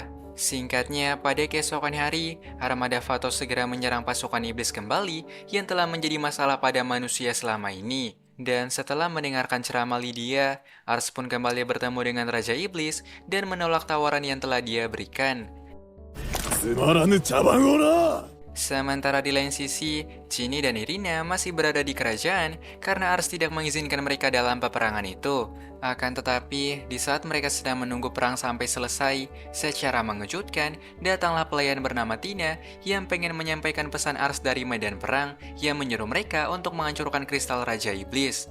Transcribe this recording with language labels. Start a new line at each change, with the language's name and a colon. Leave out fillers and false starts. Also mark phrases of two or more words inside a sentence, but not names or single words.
Indonesian: Singkatnya, pada keesokan hari, armada Vatos segera menyerang pasukan iblis kembali yang telah menjadi masalah pada manusia selama ini. Dan setelah mendengarkan ceramah Lydia, Ars pun kembali bertemu dengan Raja Iblis dan menolak tawaran yang telah dia berikan.
Japanese: つまらぬ茶番をな。
Indonesian: Sementara di lain sisi, Ginny dan Irina masih berada di kerajaan karena Ars tidak mengizinkan mereka dalam peperangan itu. Akan tetapi, di saat mereka sedang menunggu perang sampai selesai, secara mengejutkan, datanglah pelayan bernama Tina yang pengen menyampaikan pesan Ars dari medan perang yang menyuruh mereka untuk menghancurkan kristal Raja Iblis.